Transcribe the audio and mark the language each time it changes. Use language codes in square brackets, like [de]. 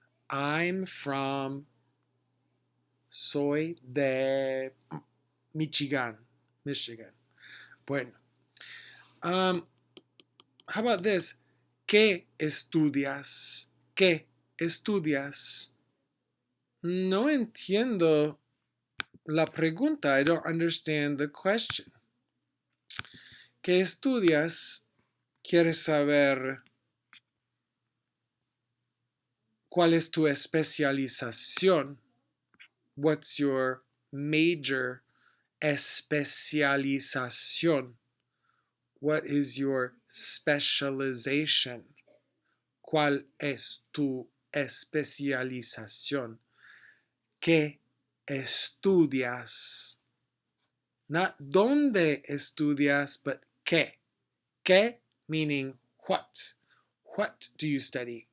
[en] I'm from. [es] Soy de Michigan. Michigan. Bueno. [en] How about this? [es] ¿Qué estudias? ¿Qué estudias? No entiendo la pregunta. [en] I don't understand the question. [es] ¿Qué estudias? ¿Quieres saber cuál es tu especialización? [en] What's your major? Especialización. What is your specialization? [es] ¿Cuál es tu especialización? ¿Qué estudias? Not dónde estudias, but qué. [en] ¿Qué? Meaning what. What do you study?